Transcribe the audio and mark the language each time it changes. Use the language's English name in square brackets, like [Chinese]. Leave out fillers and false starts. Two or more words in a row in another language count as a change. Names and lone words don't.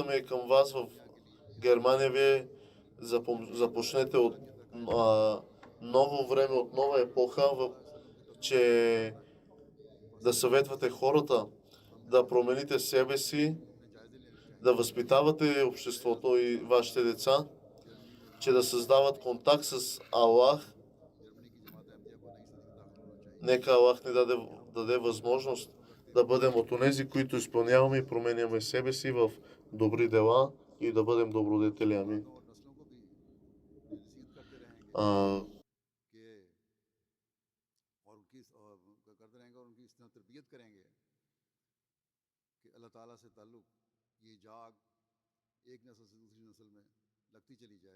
[Bulgarian] ми е към вас в Германия, вие започнете от ново време, от нова епоха, че да съветвате хората, да промените себе си, да възпитавате обществото и вашите деца, че да създават контакт с Аллах. Нека Аллах ни даде възможност да бъдем от онези, които изпълняваме и променяме себе си в добри дела и да бъдем добродетели. Амин. [Urdu] اللہ تعالیٰ سے تعلق یہ جاگ ایک نسل سے دوسری نسل میں لگتی چلی جائے.